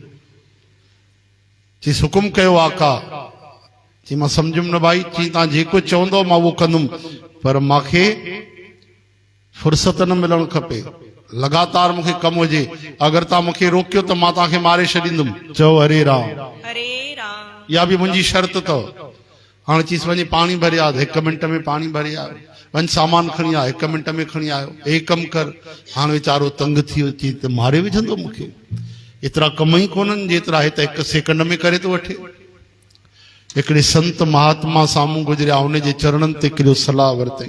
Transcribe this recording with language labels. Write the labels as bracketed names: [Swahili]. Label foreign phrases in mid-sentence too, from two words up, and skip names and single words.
[Sindhi] चईं हुकुम कयो आका। चई मां सम्झुमि न भाई। चई तव्हां जेको चवंदो मां उहो कंदुमि, पर मूंखे फुर्सत न मिलणु खपे, लगातार मूंखे कमु हुजे। अगरि तव्हां मूंखे रोकियो त मां तव्हांखे मारे छॾींदुमि। चओ हरे राम। हरे राम। इहा बि मुंहिंजी शर्त अथव। हाणे चईसि वञी पाणी भरे आ, 1 मिंट में पाणी भरे आयो। वञ सामान खणी आ, 1 मिंट में खणी आयो। हे कमु कर। हाणे वीचारो तंग थी वियो, चई त मारे विझंदो मूंखे। एतिरा कम ई कोन्हनि जेतिरा हे त 1 सेकंड में करे थो वठे। हिकिड़े संत महात्मा साम्हूं गुज़रिया, उनजे चरणनि ते किरियो, सलाह वरितई।